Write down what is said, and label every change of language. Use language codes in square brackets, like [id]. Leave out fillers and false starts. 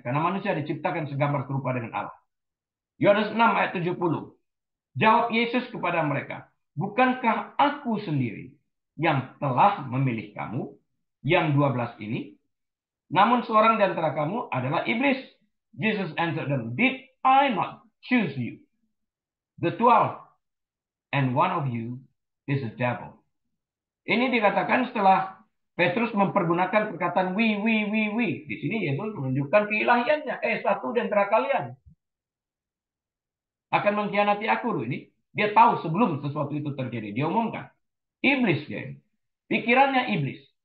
[id] Karena manusia diciptakan segambar serupa dengan Allah. Yohanes 6 ayat 70. Jawab Yesus kepada mereka, bukankah aku sendiri yang telah memilih kamu, yang 12 ini? Namun seorang di antara kamu adalah iblis. [en] Jesus answered them, did I not choose you? The 12, and one of you is a devil. [id] Ini dikatakan setelah Petrus mempergunakan perkataan we. Di sini Yesus menunjukkan keilahiannya. Satu di antara kalian akan mengkhianati aku. Ini dia tahu sebelum sesuatu itu terjadi. Dia umumkan. Iblis, ya. Pikirannya iblis.